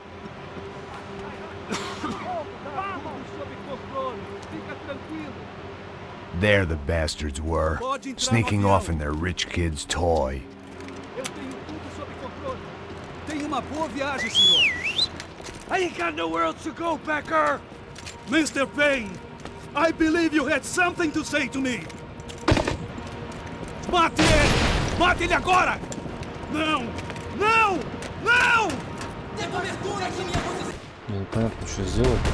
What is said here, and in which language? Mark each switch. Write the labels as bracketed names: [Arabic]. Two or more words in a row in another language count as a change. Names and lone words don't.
[English] There the bastards were, sneaking off in their rich kid's toy. I ain't got nowhere else to go, Becker! Mr. Payne, I believe you had something to say to me. [Portuguese] Mate ele! Mate ele agora! Não! Não! Não! [Russian] Непонятно, что сделать.